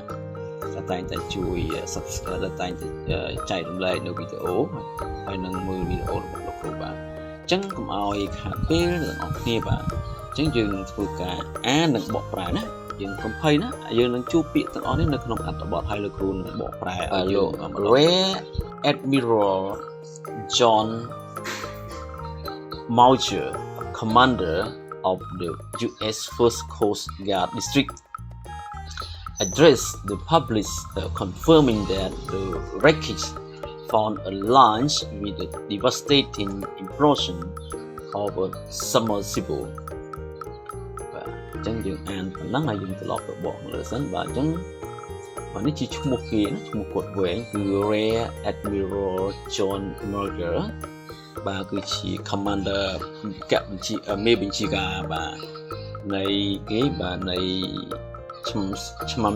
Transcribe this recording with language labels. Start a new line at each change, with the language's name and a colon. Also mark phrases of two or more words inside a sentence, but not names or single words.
Khmer: តែងតែជួយ subscribe តែងតែចែករំលែកនៅវីដេអូហើយនឹងមើលវីដេអូរបស់លោកគ្រូបាទអញ្ចឹងកុំឲ្យខាតពេលទាំងអស់គ្នាបាទអញ្ចឹងយើងធ្វើការអាននិងបកប្រែណាយើងកុំភ័យណាយើងនឹងជួបពាក្យទាំងអស់នេះនៅក្នុងអត្ថបទហើយលោកគ្រូនឹងបកប្រែឲ្យយក
English: Admiral John Mauger, commander of the U.S. First Coast Guard District, addressed the public confirming that the wreckage found a launch with a devastating implosion of a submersible.
Khmer: អញ្ចឹងយើងអានប៉ុណ្ណឹងហើយយើងត្រឡប់ទៅបកមើលសិនបាទអញ្ចឹងបាទនេះជាឈ្មោះគេណាឈ្មោះគាត់វែងគឺ Rear Admiral John Mauger បាទគឺជា commander មេបញ្ជាការបាទនៃគេបាទនៃឆ្មាំ